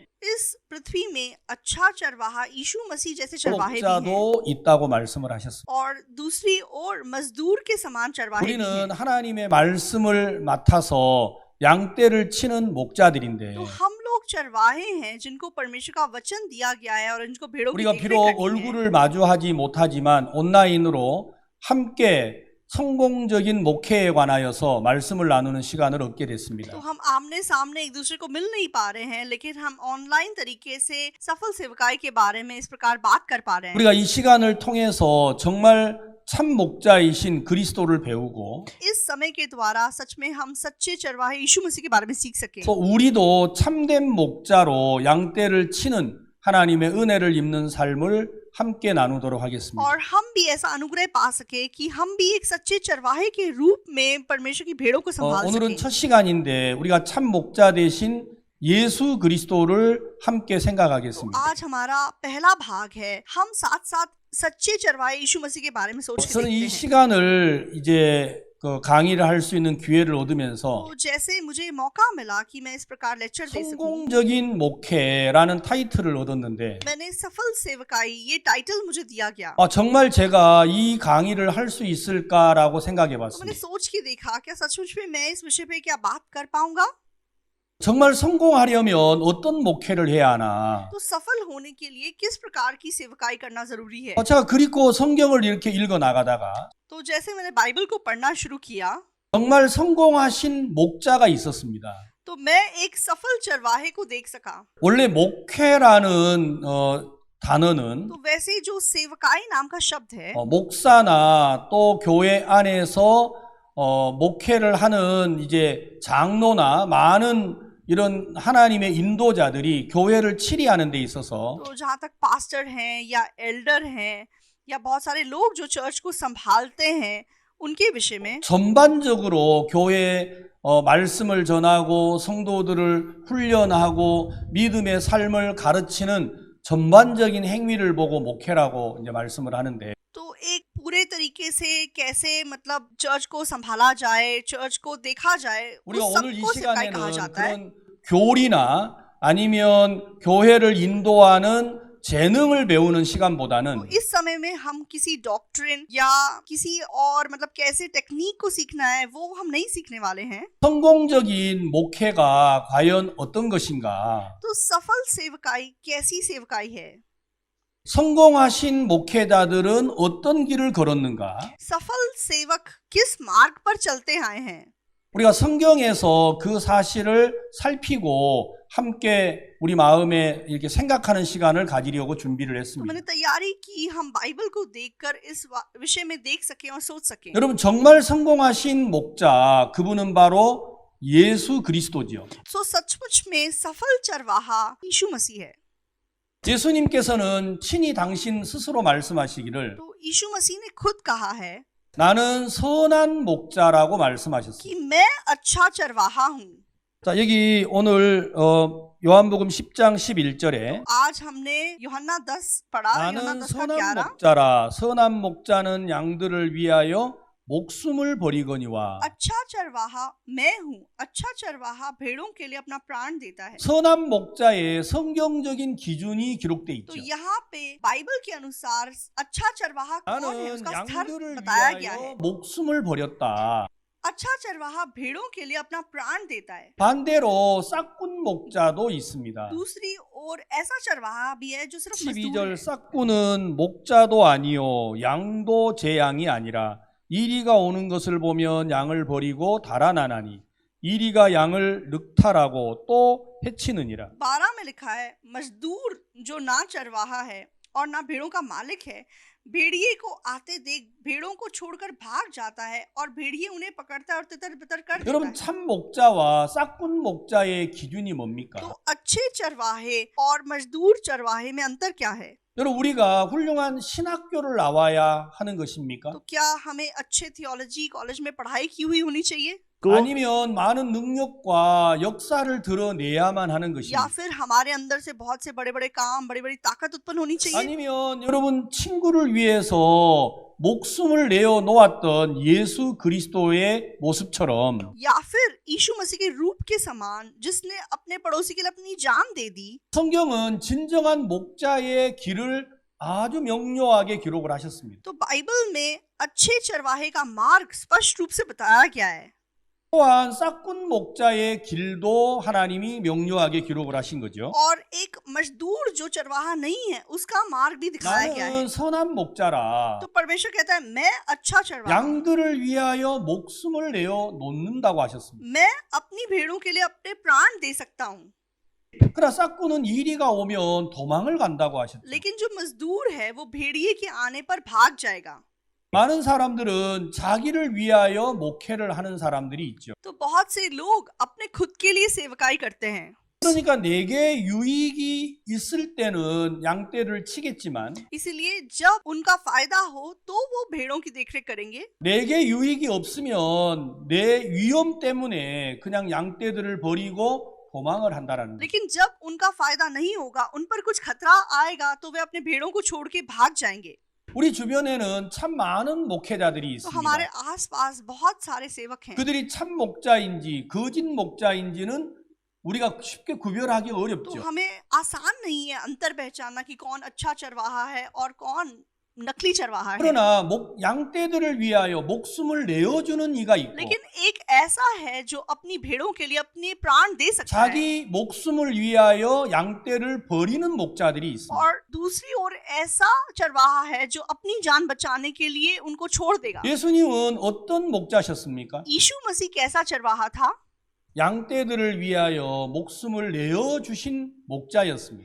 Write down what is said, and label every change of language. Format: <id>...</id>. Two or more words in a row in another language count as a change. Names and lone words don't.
<hi>इस पृथ्वी में अच्छा चरवाहा यीशु मसीह जैसे चरवाहे भी हैं</hi> <ko>목자도 있다고 말씀을 하셨습니다.</ko> <hi>और दूसरी ओर मजदूर के समान चरवाहे भी हैं।</hi> <ko>우리는 하나님의 말씀을 맡아서 양떼를 치는 목자들인데</ko> <hi>तो हम लोग चरवाहे हैं जिनको परमेश्वर का वचन दिया गया है और इनको भेड़ों की</hi> <ko>우리가</ko> <hi>देखरेख</hi> <ko>비록</ko> <hi>करनी है।</hi> <ko>얼굴을 마주하지 못하지만 온라인으로 함께 성공적인 목회에 관하여서 말씀을 나누는 시간을 얻게</ko> <hi>तो</hi> <ko>됐습니다.</ko> <hi>हम आमने सामने एक दूसरे को मिल नहीं पा रहे हैं, लेकिन हम ऑनलाइन तरीके से सफल सेवकाई के बारे में इस प्रकार बात कर पा रहे हैं।</hi> <ko>우리가 이 시간을 통해서 정말 참 목자이신 그리스도를 배우고</ko> <hi>इस समय के द्वारा सच में हम सच्चे चरवाहे यीशु मसीह के बारे में सीख सके</hi> <ko>또 우리도 참된 목자로 양떼를 치는 하나님의 은혜를 입는 삶을 함께 나누도록 하겠습니다.</ko> <hi>और हम भी ऐसा अनुग्रह पा सके कि हम भी एक सच्चे चरवाहे के रूप में परमेश्वर की भेड़ों को संभाल</hi> <ko>오늘은</ko> <hi>सके।</hi> <ko>첫 시간인데 우리가 참 목자 대신 예수 그리스도를 함께 생각하겠습니다.</ko> <hi>आज हमारा पहला भाग है, हम साथ साथ सच्चे चरवाहे यीशु मसीह के बारे में सोच के</hi> <ko>저는 이</ko> <hi>देखते हैं।</hi> <ko>시간을 이제 강의를 할 수 있는 기회를 얻으면서</ko> <hi>तो जैसे मुझे मौका मिला कि मैं इस प्रकार लेक्चर दे सकूं,</hi> <ko>성공적인 목회라는 타이틀을 얻었는데</ko> <hi>मैंने सफल सेवकाई ये टाइटल मुझे दिया गया।</hi> <ko>정말 제가 이 강의를 할 수 있을까라고 생각해</ko> <hi>तो मैंने</hi> <ko>봤습니다.</ko> <hi>सोच के देखा, क्या सचमुच में मैं इस विषय पे क्या बात कर पाऊंगा?</hi> <ko>정말 성공하려면 어떤 목회를 해야 하나?</ko> <hi>तो सफल होने के लिए किस प्रकार की सेवकाई करना जरूरी है?</hi> <ko>제가 그리고 성경을 이렇게 읽어 나가다가</ko> <hi>तो जैसे मैंने बाइबल को पढ़ना शुरू किया,</hi> <ko>정말 성공하신 목자가 있었습니다.</ko> <hi>तो मैं एक सफल चरवाहे को देख सका।</hi> <ko>원래 목회라는 단어는</ko> <hi>तो वैसे जो सेवकाई नाम का शब्द है,</hi> <ko>목사나 또 교회 안에서 목회를 하는 이제 장로나 많은 이런 하나님의 인도자들이 교회를 치리하는 데 있어서</ko> <hi>तो जहाँ तक पास्टर हैं या एल्डर हैं या बहुत सारे लोग जो चर्च को संभालते हैं, उनके विषय में</hi> <ko>전반적으로 교회에 말씀을 전하고 성도들을 훈련하고 믿음의 삶을 가르치는 전반적인 행위를 보고 목회라고 이제 말씀을 하는데</ko> <hi>तो एक पूरे तरीके से कैसे मतलब चर्च को संभाला जाए, चर्च को देखा जाए,</hi> <ko>우리가</ko> <hi>उस</hi> <ko>오늘 이</ko> <hi>सबको सेवकाई</hi> <ko>시간에는</ko> <hi>कहा जाता है।</hi> <ko>그런 교리나 아니면 교회를 인도하는 재능을 배우는 시간보다는</ko> <hi>तो इस समय में हम किसी डॉक्ट्रिन या किसी और मतलब कैसे टेक्निक को सीखना है वो हम नहीं सीखने वाले हैं।</hi> <ko>성공적인 목회가 과연 어떤 것인가?</ko> <hi>तो सफल सेवकाई कैसी सेवकाई है?</hi> <ko>성공하신 목회자들은 어떤 길을 걸었는가?</ko> <hi>सफल सेवक किस मार्ग पर चलते आए हैं?</hi> <ko>우리가 성경에서 그 사실을 살피고 함께 우리 마음에 이렇게 생각하는 시간을 가지려고 준비를</ko> <hi>तो</hi> <ko>했습니다.</ko> <hi>मैंने तैयारी की हम बाइबल को देखकर इस विषय में देख सकें और सोच सकें।</hi> <ko>여러분, 정말 성공하신 목자, 그분은 바로 예수 그리스도지요.</ko> <hi>सो सचमुच में सफल चरवाहा यीशु मसीह है।</hi> <ko>예수님께서는 친히 당신 스스로 말씀하시기를</ko> <hi>तो यीशु मसीह ने खुद कहा है</hi> <ko>나는 선한 목자라고 말씀하셨습니다.</ko> <hi>कि मैं अच्छा चरवाहा हूँ।</hi> <ko>자, 여기 오늘 요한복음 10장 11절에</ko> <hi>आज हमने यूहन्ना 10 पढ़ा, यूहन्ना</hi> <ko>나는</ko> <hi>10 का</hi> <ko>선한</ko> <hi>11।</hi> <ko>목자라 선한 목자는 양들을 위하여 목숨을 버리거니와</ko> <hi>अच्छा चरवाहा मैं हूँ, अच्छा चरवाहा भेड़ों के लिए अपना प्राण देता है।</hi> <ko>선한 목자의 성경적인 기준이 기록돼</ko> <hi>तो</hi> <ko>있죠.</ko> <hi>यहाँ पे बाइबल के अनुसार अच्छा चरवाहा कौन है,</hi> <ko>나는</ko> <hi>उसका स्तर</hi> <ko>양들을</ko> <hi>बताया गया है।</hi> <ko>위하여 목숨을 버렸다.</ko> <hi>अच्छा चरवाहा भेड़ों के लिए अपना प्राण देता है।</hi> <ko>반대로 싹군 목자도 있습니다.</ko> <hi>दूसरी ओर ऐसा चरवाहा भी है जो सिर्फ मजदूर</hi> <ko>12절</ko> <hi>है।</hi> <ko>싹군은 목자도 아니요 양도 제 양이 아니라 이리가 오는 것을 보면 양을 버리고 달아나나니 이리가 양을 늑탈하고 또 해치느니라.</ko> <hi>12 में लिखा है मजदूर जो ना चरवाहा है और ना भेड़ों का मालिक है, भेड़िए को आते देख भेड़ों को छोड़कर भाग जाता है और भेड़िए उन्हें पकड़ता है और तितर बितर कर देता</hi> <ko>여러분,</ko> <hi>है।</hi> <ko>참 목자와 싹군 목자의 기준이 뭡니까?</ko> <hi>तो अच्छे चरवाहे और मजदूर चरवाहे में अंतर क्या है?</hi> <ko>여러분, 우리가 훌륭한 신학교를 나와야 하는 것입니까?</ko> <hi>तो क्या हमें अच्छे</hi> <en>theology college</en> <hi>में पढ़ाई की हुई होनी चाहिए,</hi> <ko>아니면 많은 능력과 역사를 드러내야만 하는</ko> <hi>या</hi> <ko>것입니까?</ko> <hi>फिर हमारे अंदर से बहुत से बड़े बड़े काम, बड़ी बड़ी ताकत उत्पन्न होनी चाहिए?</hi> <ko>아니면 여러분, 친구를 위해서 목숨을 내어 놓았던 예수 그리스도의 모습처럼</ko> <hi>या फिर यीशु मसीह के रूप के समान जिसने अपने पड़ोसी के लिए अपनी जान दे दी।</hi> <ko>성경은 진정한 목자의 길을 아주 명료하게 기록을 하셨습니다.</ko> <hi>तो बाइबल में अच्छे चरवाहे का मार्ग स्पष्ट रूप से बताया गया है।</hi> <ko>또한 싹군 목자의 길도 하나님이 명료하게 기록을 하신 거죠.</ko> <hi>और एक मजदूर जो चरवाहा नहीं है उसका मार्ग भी दिखाया गया है।</hi> <ko>나는 선한 목자라</ko> <hi>तो परमेश्वर कहता है मैं अच्छा चरवाहा हूं।</hi> <ko>양들을 위하여 목숨을 내어 놓는다고 하셨습니다.</ko> <hi>मैं अपनी भेड़ों के लिए अपने प्राण दे सकता हूँ।</hi> <ko>그러나 싹군은 이리가 오면 도망을 간다고 하셨죠.</ko> <hi>लेकिन जो मजदूर है वो भेड़िए के आने पर भाग जाएगा।</hi> <ko>많은 사람들은 자기를 위하여 목회를 하는 사람들이 있죠.</ko> <hi>तो बहुत से लोग अपने खुद के लिए सेवकाई करते हैं।</hi> <ko>그러니까 내게 유익이 있을 때는 양떼를 치겠지만</ko> <hi>इसीलिए जब उनका फायदा हो तो वो भेड़ों की देखरेख करेंगे,</hi> <ko>내게 유익이 없으면 내 위험 때문에 그냥 양떼들을 버리고 도망을 한다라는 거예요.</ko> <hi>लेकिन जब उनका फायदा नहीं होगा, उन पर कुछ खतरा आएगा तो वे अपने भेड़ों को छोड़ के भाग जाएंगे।</hi> <ko>우리 주변에는 참 많은 목회자들이</ko> <hi>तो हमारे</hi> <ko>있습니다.</ko> <hi>आसपास बहुत सारे सेवक हैं।</hi> <ko>그들이 참 목자인지 거짓 목자인지는 우리가 쉽게 구별하기</ko> <hi>तो</hi> <ko>어렵죠.</ko> <hi>हमें आसान नहीं है अंतर पहचानना कि कौन अच्छा चरवाहा है और कौन नकली चरवाहा है।</hi> <ko>그러나 양떼들을 위하여 목숨을 내어주는 이가 있고</ko> <hi>लेकिन एक ऐसा है जो अपनी भेड़ों के लिए अपने प्राण दे सकता है,</hi> <ko>자기 목숨을 위하여 양떼를 버리는 목자들이 있습니다.</ko> <hi>और दूसरी ओर ऐसा चरवाहा है जो अपनी जान बचाने के लिए उनको छोड़ देगा।</hi> <ko>예수님은 어떤 목자셨습니까?</ko> <hi>यीशु मसीह कैसा चरवाहा था?</hi> <ko>양떼들을 위하여 목숨을 내어주신 목자였습니다.</ko>